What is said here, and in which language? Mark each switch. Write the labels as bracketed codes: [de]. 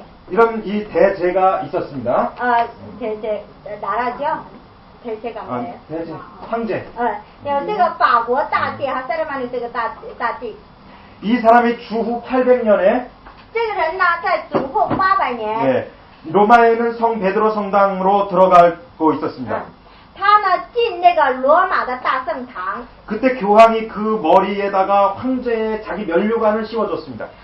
[ko] 이런 이 대제가 있었습니다. 나라죠? 대제가 뭐예요? 대제, 황제. [zh] 有这个法国大帝哈，萨勒曼纽这个大帝。 [ko] 이 사람이 주후 800년에 [zh] 这个人呢，在主后800年， [ko] 예, 로마에 있는 성 베드로 성당으로 들어가고 있었습니다. [zh] 他呢进那个罗马的大圣堂。 [ko] 그때 교황이 그 머리에다가 황제의 자기 면류관을 씌워줬습니다.